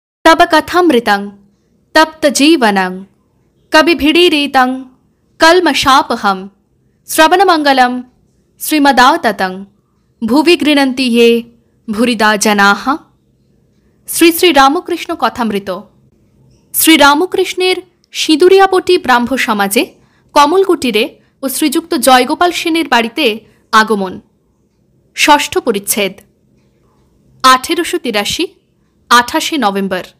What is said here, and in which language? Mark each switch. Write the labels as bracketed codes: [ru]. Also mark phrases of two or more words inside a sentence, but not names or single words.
[sa] तब कथामृतं तप्तजीवनं कविभिडीरितं कल्मषापहं श्रवणमंगलं श्रीमदाततं भुवि गृह्णन्ति ये भूरिदा जनाः। [bn] শ্রী শ্রী রামকৃষ্ণ কথামৃত। শ্রীরামকৃষ্ণের সিঁদুরিয়াপটি ব্রাহ্ম সমাজে কমলকুটিরে ও শ্রীযুক্ত জয়গোপাল সেনের বাড়িতে আগমন। ষষ্ঠ পরিচ্ছেদ। 1883 28 নভেম্বর।